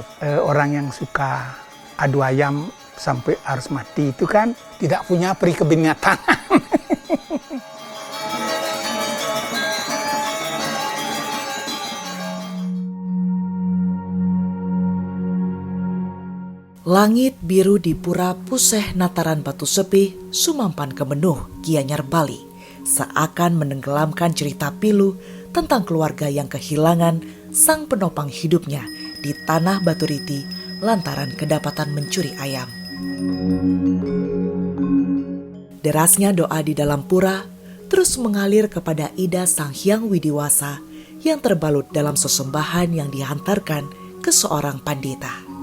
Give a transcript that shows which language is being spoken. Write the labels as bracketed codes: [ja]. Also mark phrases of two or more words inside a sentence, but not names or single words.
[id] Orang yang suka adu ayam sampai harus mati itu kan tidak punya peri kebinatangan. Langit biru di Pura Puseh Nataran Batu Sepi, Sumampan Kemenuh, Gianyar, Bali, seakan menenggelamkan cerita pilu tentang keluarga yang kehilangan sang penopang hidupnya di tanah Batu Riti lantaran kedapatan mencuri ayam. Derasnya doa di dalam pura terus mengalir kepada Ida Sang Hyang Widiwasa yang terbalut dalam sesembahan yang dihantarkan ke seorang pandita.